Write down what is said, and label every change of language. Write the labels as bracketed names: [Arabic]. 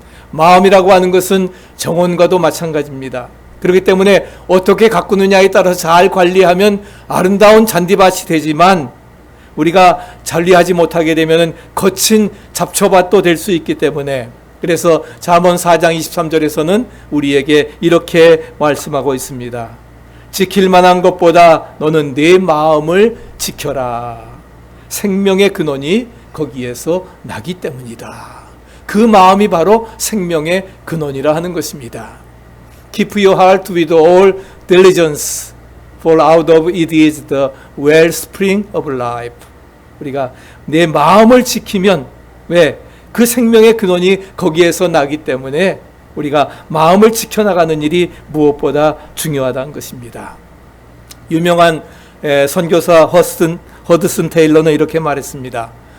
[Korean] 마음이라고 하는 것은 정원과도 마찬가지입니다. 그렇기 때문에 어떻게 가꾸느냐에 따라서 잘 관리하면 아름다운 잔디밭이 되지만, 우리가 관리하지 못하게 되면 거친 잡초밭도 될 수 있기 때문에, 그래서 잠언 4장 23절에서는 우리에게 이렇게 말씀하고 있습니다. 지킬 만한 것보다 너는 내 마음을 지켜라. 생명의 근원이 거기에서 나기 때문이다. 그 마음이 바로 생명의 근원이라 하는 것입니다. [English] Keep your heart with all diligence, for out of it is the wellspring of life. [Korean] 우리가 내 마음을 지키면, 왜? 그 생명의 근원이 거기에서 나기 때문에 우리가 마음을 지켜나가는 일이 무엇보다 중요하다는 것입니다. 유명한 선교사 허드슨 테일러는 이렇게 말했습니다.